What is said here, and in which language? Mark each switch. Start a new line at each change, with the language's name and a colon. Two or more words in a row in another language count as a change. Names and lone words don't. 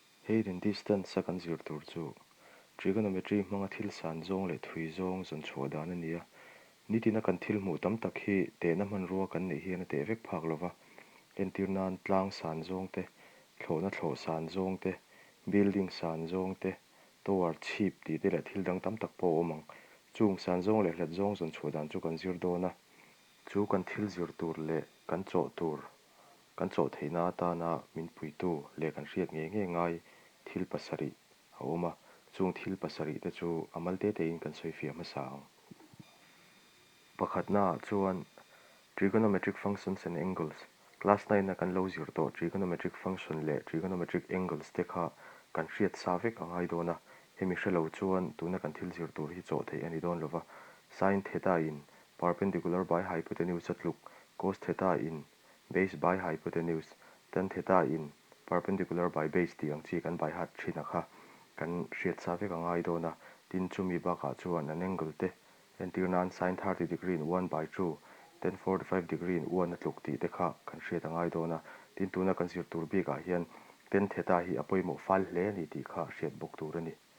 English: Height and distance
Mizo: second zero tur chu trigonometry hmanga thil san zong le thui zong zon chhuah dan ania nitina kan thil hmuh tam tak hi te na hman ruwa kan nei hian a te vek phak lova entirnan tlang san zong te thlawna thlaw san zong te building san zong te tower chhip ti te le thil dang tam tak pawh awmang chung san zong le hlet zong zon chhuah dan chu kan zir dawna chu kan thil zir tur le kan chawh tur kan chawh theina atana min pui tu le kan hriat nge ngai thil pasarih a awma chung thil pasarih te chu amal te in kan soifiam a sang pakhatna chuan
English: trigonometric functions and angles class 9
Mizo: na kan lo zir to
English: trigonometric function
Mizo: le
English: trigonometric angles
Mizo: te kha kan hriat sa vek angai dawna hemi hrelo chuan tuna kan thil zir tur hi chawh thei ani dawn lova
English: sin theta
Mizo: in
English: perpendicular by hypotenuse
Mizo: atluk
English: cos theta
Mizo: in
English: base by hypotenuse tan theta
Mizo: in
English: perpendicular by base
Mizo: ti ang chi kan by hat thina kha kan hriat sa vek angai dawna tin chumi baka chuan an angle te entirnan
English: sin 30 degree
Mizo: in 1 by 2 then 45 degree in 1 atluk ti te kha kan hriat angai dawna tin tuna kan zir tur bika hian
English: ten theta
Mizo: hi apoimo fal hle ni ti kha hriat buk tur ani